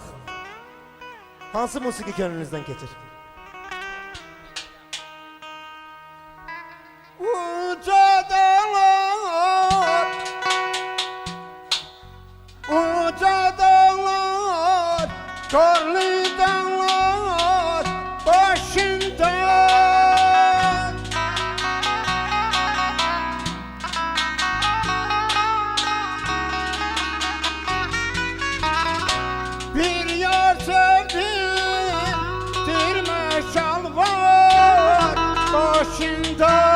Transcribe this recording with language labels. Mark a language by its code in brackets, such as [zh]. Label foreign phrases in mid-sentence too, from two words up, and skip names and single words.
[az] Hansı musiqi könlünüzdən keçir? [tr] Uca dağlar, uca dağlar, karlı dağlar başında. Bir yar sevdim, dirme şalvar başında.